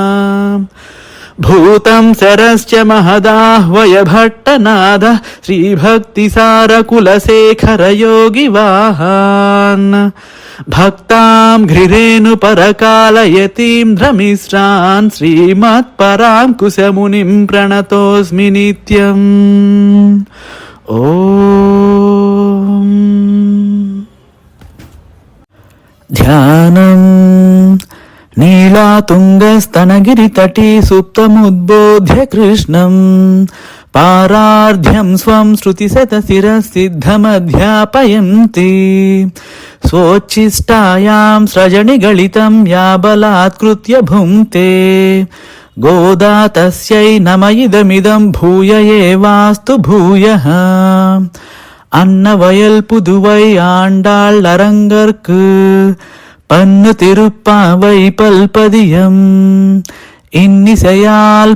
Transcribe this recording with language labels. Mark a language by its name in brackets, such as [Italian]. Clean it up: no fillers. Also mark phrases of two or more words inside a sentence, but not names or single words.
[Sanskrit] भूतं सरश्च महदाह्वय भट्टनादः श्रीभक्तिसारकुलशेखरयोगिवाहान् भक्तां घ्रिरेणुपरकालयतीन्द्रमिश्रान् श्रीमत्पराङ्कुशमुनिं प्रणतोऽस्मि नित्यम्. ఓం ధ్యానం నీలాతుంగస్తనగిరితటీ సుప్తముద్బోధ్య కృష్ణం పారార్ధ్యం స్వం శృతిశతశిరసిద్ధమధ్యాపయంతి స్వోచ్ఛిష్టాయాం స్రజనిగళితం యా బలాత్కృత్య భుంక్తే கோதா தஸ்யை நம இதமிதம் பூய ஏவாஸ்து பூயः. [Tamil] அன்னவயல் புதுவை ஆண்டாள் அரங்கற்கு பன்னு திருப்பாவை பல்பதியம் இன்னிசையால்